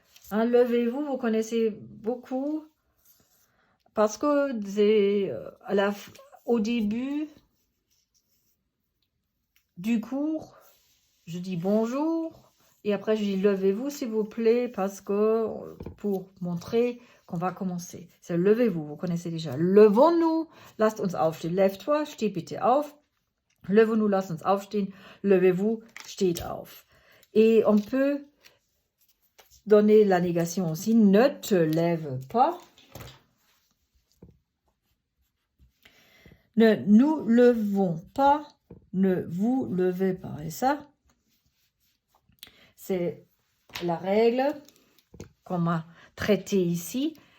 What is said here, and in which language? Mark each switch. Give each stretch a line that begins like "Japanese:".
French: Hein, levez-vous, vous connaissez beaucoup. Parce que c'est au début du cours, je dis bonjour. Et après, je dis levez-vous s'il vous plaît, parce que pour montrer qu'on va commencer. C'est levez-vous, vous connaissez déjà. Levons-nous,
German: lasst uns aufstehen.
French: Lève-toi,
German: steh bitte auf.
French: Levons-nous,
German: lasst uns aufstehen.
French: Levez-vous,
German: steht auf.
French: Et on peut donner la négation aussi. Ne te lève pas. Ne nous levons pas. Ne vous levez pas. Et ça, c'est la règle qu'on m'a traitée ici.